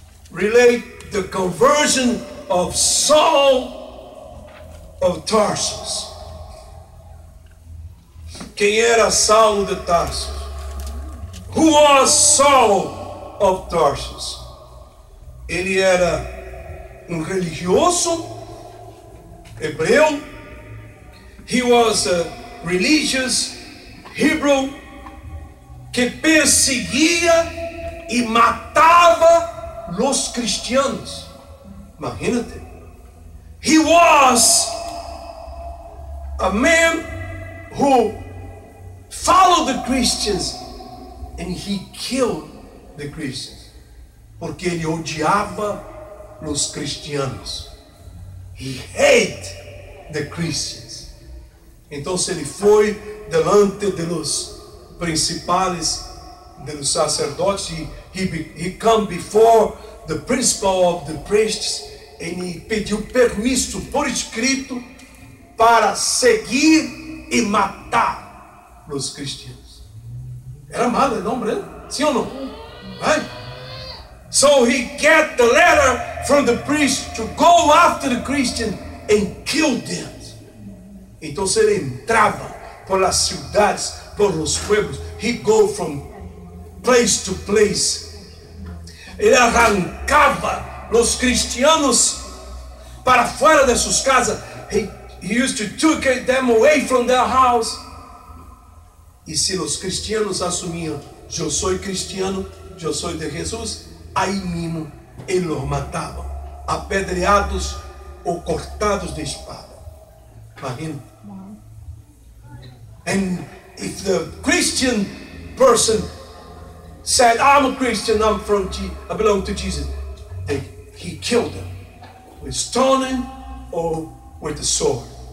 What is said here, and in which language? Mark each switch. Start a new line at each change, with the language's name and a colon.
English: Relate the conversion of Saul of Tarsus.
Portuguese: Quem era Saulo de Tarso?
English: Who was Saul of Tarsus?
Portuguese: Ele era religioso hebreu.
English: He was a religious Hebrew
Portuguese: que perseguia e matava los cristianos. Imagínate.
English: He was a man who followed the Christians and he killed the Christians.
Portuguese: Porque ele odiava los cristianos.
English: He hated the Christians.
Portuguese: Então ele foi delante de los principais, de los sacerdotes.
English: He come before the principal of the priests and he
Portuguese: pediu permisso por escrito para seguir e matar os cristianos. Era malo o nome, né? Sim ou não?
English: Right? So he get the letter from the priest to go after the Christian and kill them.
Portuguese: Então ele entrava por as cidades, por os pueblos.
English: He go from place to place.
Portuguese: Ele arrancava os cristianos para fora de suas casas.
English: He used to take them away from their house.
Portuguese: E se os cristianos assumiam, eu sou cristiano, eu sou de Jesus, aí mesmo ele os matava, apedreados ou cortados de espada. Imagina.
English: And if the Christian person said, I'm a Christian, I belong to Jesus, he killed them with stoning or with the sword.